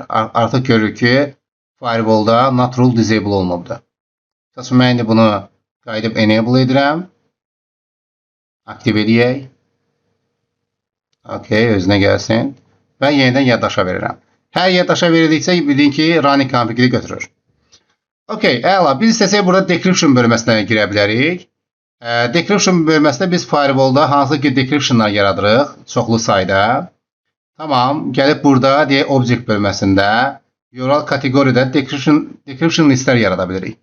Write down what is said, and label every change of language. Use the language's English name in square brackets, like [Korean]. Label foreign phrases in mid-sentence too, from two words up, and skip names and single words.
[Azerbaijani] Artıq görürük ki, firewall'da [English] NAT rule [Azerbaijani] disable olunubdur. Məsələn, mən indi bunu qayıdıb enable edirəm. Aktiv edək. Okay, özünə gəlsin. Və yenidən yaddaşa verirəm. Hər yaddaşa verildikcə bilin ki, [English] running config-i [Azerbaijani] götürür. Okay, əla. Biz istəsək burada decryption bölməsinə girə bilərik. Decryption bölməsində biz firewall'da hansı ki decryptionlar yaradırıq, çoxlu sayda. Tamam, gəlib burada deyək object bölməsində URL kateqoriyada decryption listlər yarada bilirik.